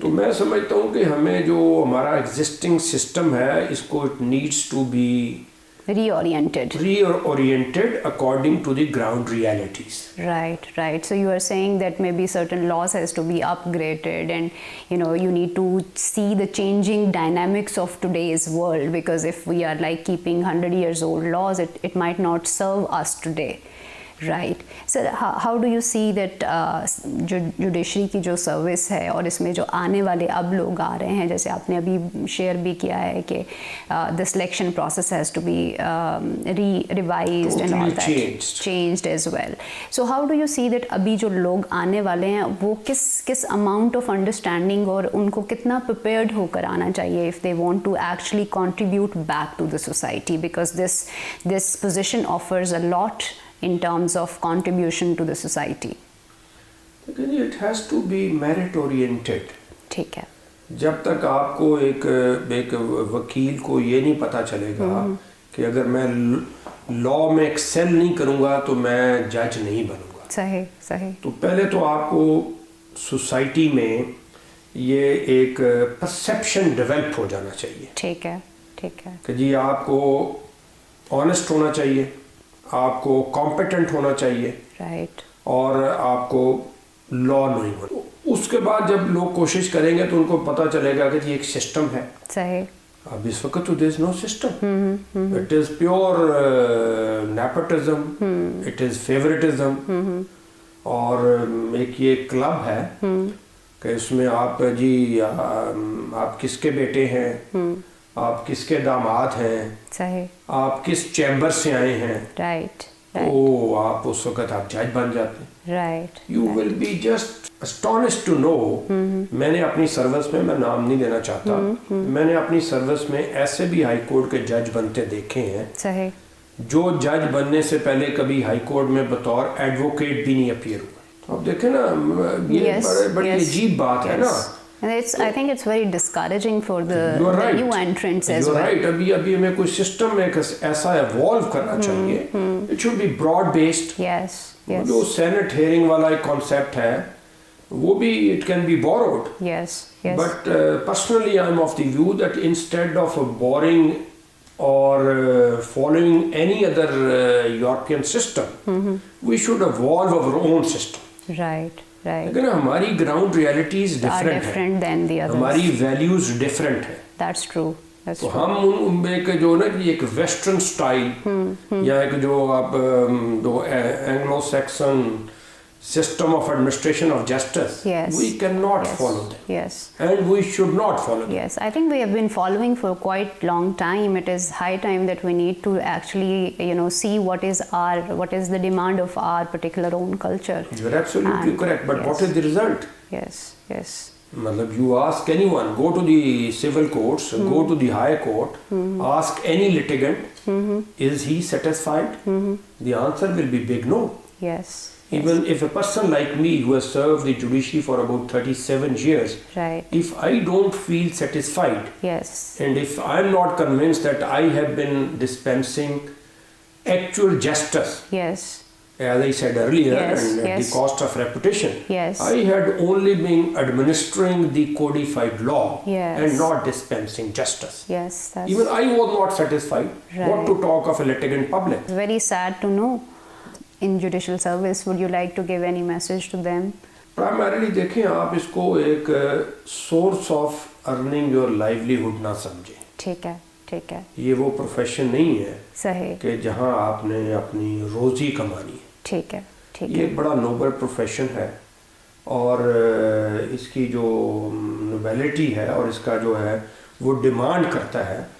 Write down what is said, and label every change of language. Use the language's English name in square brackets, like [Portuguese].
[Urdu] تو میں سمجھتا ہوں کہ ہمیں جو ہمارا ایگزسٹنگ سسٹم ہے اس کو [English] it needs to be reoriented according to the ground realities. Right. So you are saying that maybe certain laws has to be upgraded, and you need to see the changing dynamics of today's world, because if we are like keeping 100 years old laws, it might not serve us today. Right. So how do you see that [Urdu] جو judiciary کی جو service ہے اور اس میں جو آنے والے اب لوگ آ رہے ہیں، جیسے آپ نے ابھی شیئر بھی کیا ہے کہ [English] the selection process has to be revised and all that changed as well. So how do you see that [Urdu] ابھی جو لوگ آنے والے ہیں وہ کس [English] amount of understanding [Urdu] اور ان کو کتنا [English] prepared [Urdu] ہو کر آنا چاہیے [English] if they want to actually contribute back to the society, because this position offers a lot in terms of contribution to the society. It has to be merit oriented. [Urdu] ٹھیک ہے. جب تک آپ کو ایک وکیل کو یہ نہیں پتا چلے گا کہ اگر میں لا میں ایکسل نہیں کروں گا تو میں جج نہیں بنوں گا. صحیح. تو پہلے تو آپ کو سوسائٹی میں یہ ایک پرسیپشن ڈیولپ ہو جانا چاہیے. ٹھیک ہے. کہ جی آپ کو آنیسٹ ہونا چاہیے، آپ کو کمپیٹنٹ ہونا چاہیے، اور آپ کو لا نہیں ہونا. اس کے بعد جب لوگ کوشش کریں گے تو ان کو پتہ چلے گا کہ یہ ایک سسٹم ہے. اب اس وقت تو [English] There is no system. It is pure nepotism, it is favouritism. [Urdu] اور ایک یہ کلب ہے کہ اس میں آپ جی آپ کس کے بیٹے ہیں، آپ کس کے داماد ہیں، آپ کس چیمبر سے آئے ہیں، تو آپ اس وقت آپ جج بن جاتے ہیں. [English] You will be just اسٹونشڈ to know. [Urdu] میں نے اپنی سروس میں نام نہیں لینا چاہتا، میں نے اپنی سروس میں ایسے بھی ہائی کورٹ کے جج بنتے دیکھے ہیں جو جج بننے سے پہلے کبھی ہائی کورٹ میں بطور ایڈوکیٹ بھی نہیں اپیئر ہوئے. اب دیکھیں نا، یہ بڑی عجیب بات ہے نا. [English] I think it's very discouraging for the new entrants as well. You're right. [Urdu] ابھی ہمیں کوئی سسٹم ایسا ایوالو کرنا چاہیے. [English] It should be broad based. Yes. [Urdu] جو سینٹ ہیئرنگ والا ایک کانسیپٹ ہے وہ بھی [English] it can be borrowed. Yes. But personally I'm of the view that instead of borrowing or following any other European system, we should evolve our own system. Right. [Urdu] لیکن ہماری ground realities different ہیں، ہماری values different ہیں. [English] That's true. [Urdu] تو ہم ایک جو نا کہ ایک ویسٹرن سٹائل یا ایک جو آپ جو Anglo Saxon [English] system of administration of justice, we cannot follow them. And we should not follow them. I think we have been following for quite long time. It is high time that we need to actually see what is the demand of our particular own culture. You're absolutely correct, but what is the result? Yes. You ask anyone, go to the civil courts, go to the high court, ask any litigant, is he satisfied? The answer will be big no. Even if a person like me who has served the judiciary for about 37 years, if I don't feel satisfied, and if I'm not convinced that I have been dispensing actual justice, as I said earlier, and at the cost of reputation, I had only been administering the codified law and not dispensing justice. Even I was not satisfied. What to talk of a litigant public? Very sad to know. In judicial service, would you like to give any message to them? [Urdu] Primarily دیکھیں آپ اس کو ایک [English] source of earning your livelihood [Urdu] نہ سمجھیں. ٹھیک ہے. یہ وہ پروفیشن نہیں ہے صحیح کہ جہاں آپ نے اپنی روزی کمانی ہے. ٹھیک ہے. یہ ایک بڑا نوبل پروفیشن ہے اور اس کی جو نوبیلٹی ہے اور اس کا جو ہے وہ ڈیمانڈ کرتا ہے